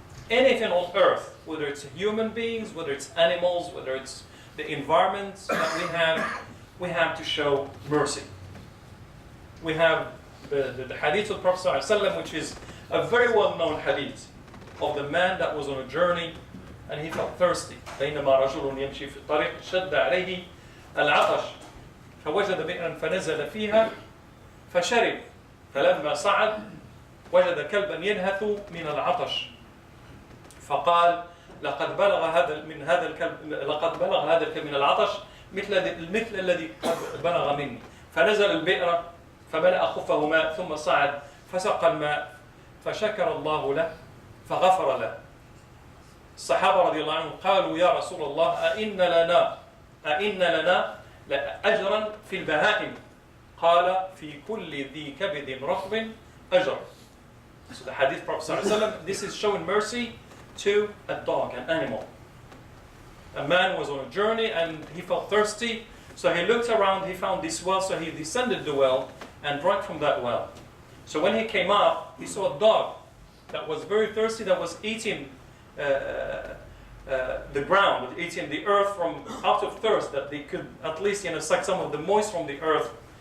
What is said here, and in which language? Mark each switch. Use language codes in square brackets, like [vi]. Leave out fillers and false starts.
[en] Anything on earth, whether it's human beings, whether it's animals, whether it's the environments that we have to show mercy. We have the hadith of the Prophet ﷺ, which is a very well-known hadith of the man that was on a journey and he felt thirsty. [ar] بينما رجل يمشي في الطريق شد عليه العطش فوجد بئرا فنزل فيها فشرب فلما صعد وجد كلبا ينهث من العطش فقال لقد بلغ هذا الكلب من العطش مثل الذي قد بلغ مني فنزل البئر فملأ خفه ماء ثم صعد فسقى الماء فشكر الله له فغفر له. الصحابة رضي الله عنهم قالوا يا رسول الله أئن لنا لأجرا في البهائم قال في كل ذي كبد رطب أجر. [en] So the hadith Prophet ﷺ, this is showing mercy to a dog, an animal. A man was on a journey and he felt thirsty, so he looked around, he found this well, so he descended the well and drank from that well. So when he came up, he saw a dog that was very thirsty, that was eating the ground, eating the earth from out of thirst, that they could at least suck some of the moist from the earth.